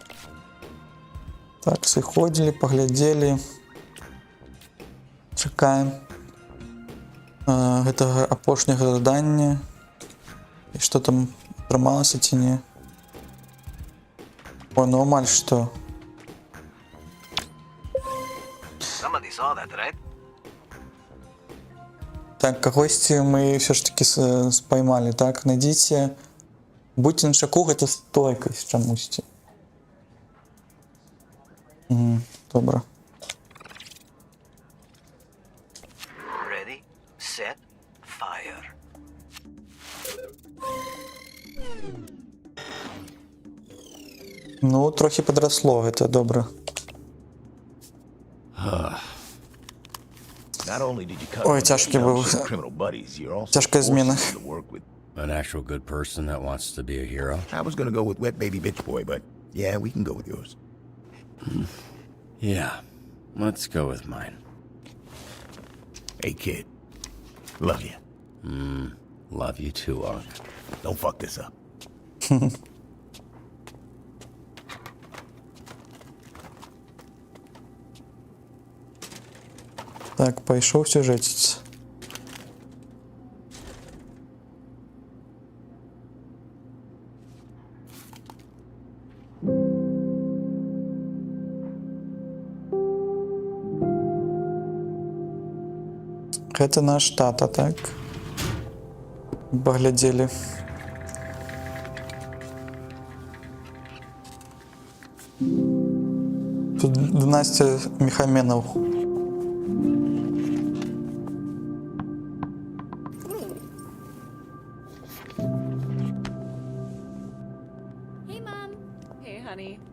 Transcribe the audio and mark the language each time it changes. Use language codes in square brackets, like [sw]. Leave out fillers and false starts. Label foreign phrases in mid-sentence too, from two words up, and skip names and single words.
[be] Так, сыходзілі, паглядзелі. Чакаем гэтага апошняга задання. І што там атрымалася ці не? О, ну амаль што. [en] Somebody saw that, right? [be] Так, кагосьці мы ўсё ж такі спаймалі, так? Найдзіце, будьце на чаку, гэта стойкасць чамусьці. Добра. [en] Ready, set, fire. [be] Ну, трохі падрасло, гэта добра. Ой, цяжкі быў. Цяжкая змена. [en] An actual good person that wants to be a hero? I was gonna go with Wet Baby Bitch Boy, but yeah, we can go with yours. Yeah, let's go with mine. Hey, kid. Love you. Love you too, Ark. Don't fuck this up. [be] Так, пайшоў сюжэціць. Гэта наш тата, так? Паглядзелі. Тут дынастыя Мехаменаў. [en] Hey, Mom. Hey, honey.